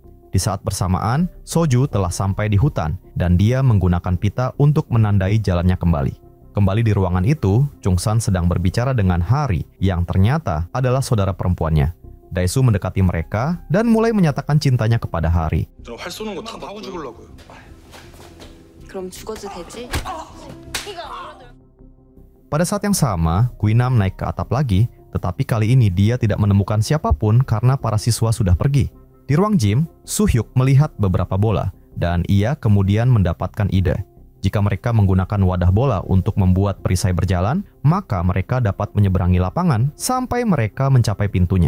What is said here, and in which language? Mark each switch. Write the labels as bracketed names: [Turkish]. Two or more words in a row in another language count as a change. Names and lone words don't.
[Indonesian] Di saat bersamaan, Soju telah sampai di hutan dan dia menggunakan pita untuk menandai jalannya kembali. Kembali di ruangan itu, Chung-san sedang berbicara dengan Hari yang ternyata adalah saudara perempuannya. Dae-soo mendekati mereka dan mulai menyatakan cintanya kepada Hari. [Korean] 저 활 쏘는 거 다 하고 죽으려고요. 그럼 죽어도 되지? [Indonesian] Pada saat yang sama, Guinam naik ke atap lagi, tetapi kali ini dia tidak menemukan siapapun karena para siswa sudah pergi. Di ruang gym, Soo-hyuk melihat beberapa bola, dan ia kemudian mendapatkan ide. Jika mereka menggunakan wadah bola untuk membuat perisai berjalan, maka mereka dapat menyeberangi lapangan sampai mereka mencapai pintunya.